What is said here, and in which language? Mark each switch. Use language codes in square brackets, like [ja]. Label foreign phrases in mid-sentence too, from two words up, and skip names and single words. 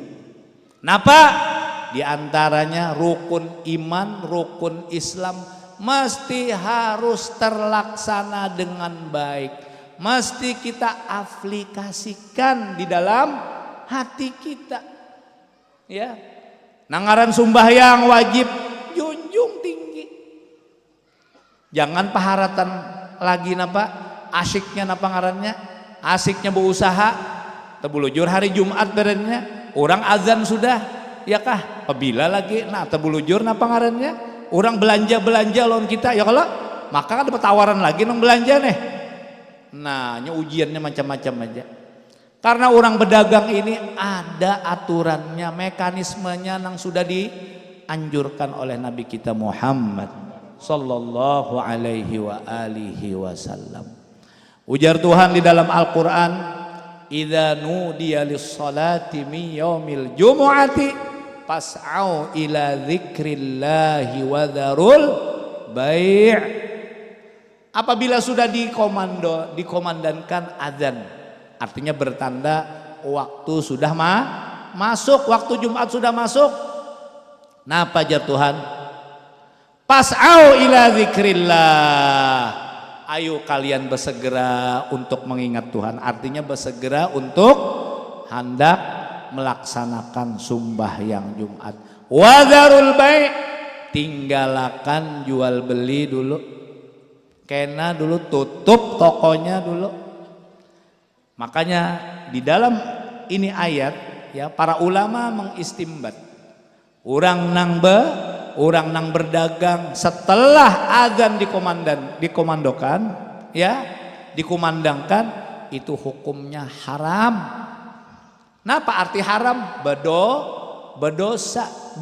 [bjn] Napa? Di antaranya rukun iman, rukun Islam mesti harus terlaksana dengan baik. Mesti kita aplikasikan di dalam hati kita. Ya. Nangaran sembahyang wajib junjung tinggi. Jangan paharatan lagi napa? Asiknya napa ngarannya? Asiknya berusaha. Tebulujur hari Jumat berennya. Orang azan sudah. Ya kah? Apabila lagi tebulujur napa ngarannya? Orang belanja lawan kita ya kalau maka kan dapat tawaran lagi nang belanja nih. Nah, ujiannya macam-macam aja. Karena orang berdagang ini ada aturannya, mekanismenya nang sudah dianjurkan oleh Nabi kita Muhammad [ar] صلى الله عليه وآله وسلم. [bjn] Ujar Tuhan di dalam Al-Qur'an, [ar] "إذا نودي للصلاة من يوم الجمعة فاسعوا إلى ذكر الله وذروا البيع'." [bjn] Apabila sudah dikomandangkan azan, artinya bertanda waktu sudah masuk, waktu Jumat sudah masuk. Napa jar Tuhan? [ar] فاسعوا إلى ذكر الله. [bjn] Ayo kalian bersegera untuk mengingat Tuhan. Artinya bersegera untuk hendak melaksanakan sembahyang Jumat. [ar] وذروا البيع', [bjn] tinggalkan jual beli dulu. Kena dulu tutup tokonya dulu. Makanya di dalam ini ayat ya para ulama mengistimbat. Orang nang berdagang setelah azan dikomandangkan itu hukumnya haram. Napa arti haram? Berdosa.